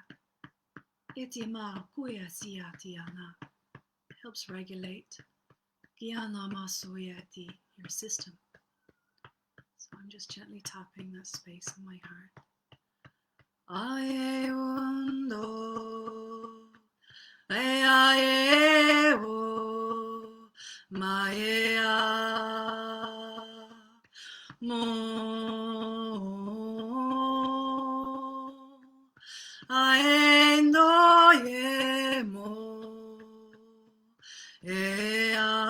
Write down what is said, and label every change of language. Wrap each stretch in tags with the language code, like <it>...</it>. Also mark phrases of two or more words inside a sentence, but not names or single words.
<en>It helps regulate your system. So I'm just gently tapping that space in my heart. Aye undo, aye o, maea mo, ae no ye mo, ea.</en>